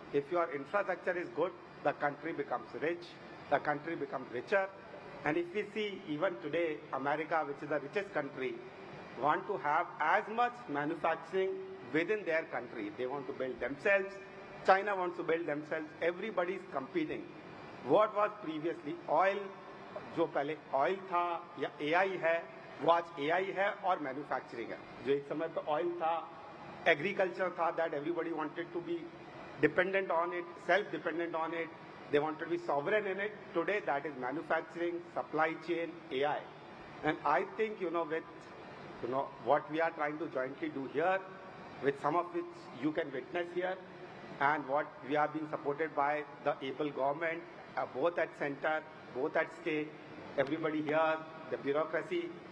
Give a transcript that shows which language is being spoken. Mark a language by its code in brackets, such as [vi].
[en] If your infrastructure is good, the country becomes rich, the country becomes richer. And if we see even today, America, which is the richest country, want to have as much manufacturing within their country. They want to build themselves. China wants to build themselves. Everybody is competing. What was previously oil, [hi] जो पहले oil था या AI है, वो आज AI है और manufacturing है. जो एक समय पे oil था, agriculture था, [en] that everybody wanted to be dependent on it, self-dependent on it. They wanted to be sovereign in it. Today, that is manufacturing, supply chain, AI. And I think, with what we are trying to jointly do here, with some of which you can witness here, and what we are being supported by the able government, both at center, both at state, everybody here, the bureaucracy.